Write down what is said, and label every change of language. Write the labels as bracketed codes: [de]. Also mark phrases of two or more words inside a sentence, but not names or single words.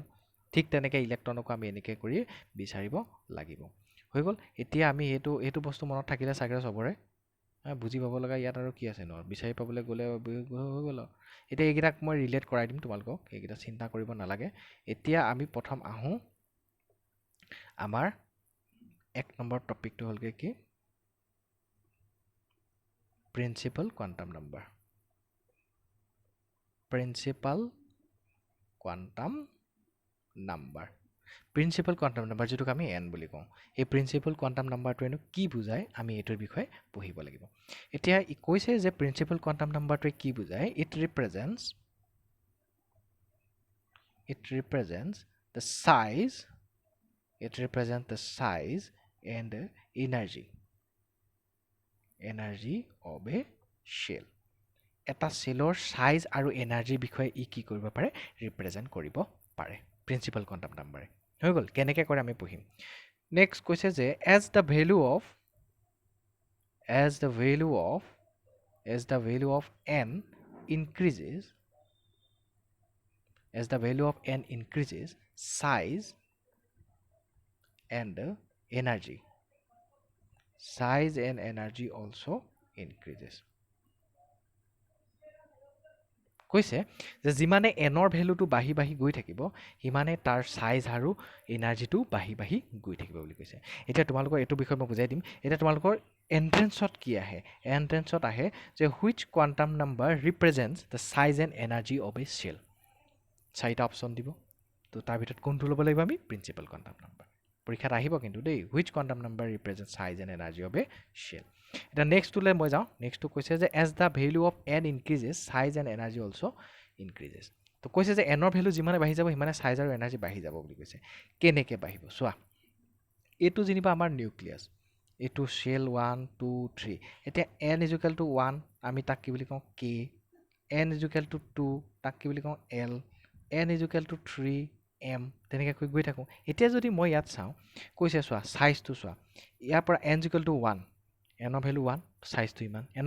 [as] ঠিক তেনেকৈ ইলেক্ট্ৰনকো আমি এনেকৈ কৰি বিচাৰিব লাগিব হৈ গ'ল এতিয়া আমি এইটো বস্তু মনত থাকিলে চাগে চবৰে বুজি পাব লগা ইয়াত আৰু কি আছে ন বিচাৰি পাবলৈ গ'লে হৈ গ'ল এতিয়া এইকেইটাক মই ৰিলেট কৰাই দিম তোমালোকক এইকেইটা চিন্তা কৰিব নালাগে এতিয়া আমি প্ৰথম আহোঁ আমাৰ 1 নম্বৰ টপিকটো হ'লগৈ কি [en] principal quantum number principal quantum [as] নাম্বাৰ যিটোক আমি এন বুলি কওঁ এই [en] principal quantum number [as] কি বুজায় আমি এইটোৰ বিষয়ে পঢ়িব লাগিব এতিয়া কৈছে যে [en] principal quantum number [as] কি বুজায় ইট [en] represents the size and energy of a shell [as] এটা চেলৰ সাইজ আৰু এনাৰ্জিৰ বিষয়ে ই কি কৰিব পাৰে ৰিপ্ৰেজেণ্ট কৰিব পাৰে [en] principal quantum number [as] হৈ গ'ল কেনেকৈ কৰে আমি পঢ়িম নেক্সট কৈছে যে [en] as the value of n increases size and energy also increases [as] কৈছে যে যিমানে এনৰ ভেলুটো বাঢ়ি গৈ থাকিব সিমানে তাৰ সাইজ আৰু এনাৰ্জিটো বাঢ়ি গৈ থাকিব বুলি কৈছে এতিয়া তোমালোকৰ এইটো বিষয় মই বুজাই দিম এতিয়া তোমালোকৰ এন্ট্ৰেন্সত কি আহে এন্ট্ৰেন্সত আহে যে [en] which quantum number represents the size and energy of a shell [as] চাৰিটা অপচন দিব তো তাৰ ভিতৰত কোনটো ল'ব লাগিব আমি [en] principal quantum number [as] পৰীক্ষাত আহিব কিন্তু দেই [en] which quantum number represents size and energy of a shell [as] এটা নেক্সটটোলৈ মই যাওঁ নেক্সটটো কৈছে যে [en] as the value of n increases size and energy also increases [as] তো কৈছে যে এনৰ ভেলু যিমানে বাঢ়ি যাব সিমানে সাইজ আৰু এনাৰ্জি বাঢ়ি যাব বুলি কৈছে কেনেকৈ বাঢ়িব চোৱা এইটো যেনিবা আমাৰ নিউক্লিয়াছ এইটো শেল 1 2 3 এতিয়া n = 1 আমি তাক কি বুলি কওঁ k n = 2 তাক কি বুলি কওঁ l n = 3 m তেনেকৈ গৈ থাকোঁ এতিয়া যদি মই ইয়াত চাওঁ কৈছে চোৱা সাইজটো চোৱা ইয়াৰ পৰা n = 1 এনৰ ভেলু 1 সাইজটো ইমান এনৰ